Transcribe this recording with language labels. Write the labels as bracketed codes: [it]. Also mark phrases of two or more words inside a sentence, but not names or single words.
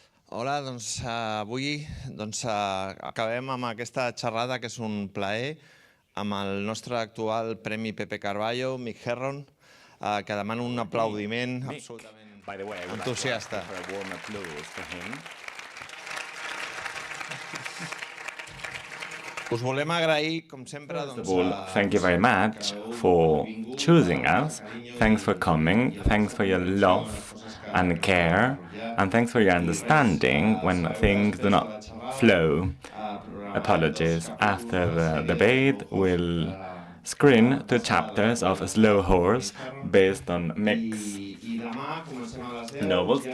[ca] Hola, doncs avui acabem amb aquesta xerrada que és un plaer amb el nostre actual Premi Pepe Carvalho, Mick Herron, que demana un aplaudiment absolutament entusiasta. Us volem agrair, com sempre, [en] thank you very much for choosing us. Thanks for coming. Thanks for your love and care. And thanks for your understanding when things do not flow. Apologies. After the debate, we'll screen 2 chapters of Slow Horse based on Mick's novels.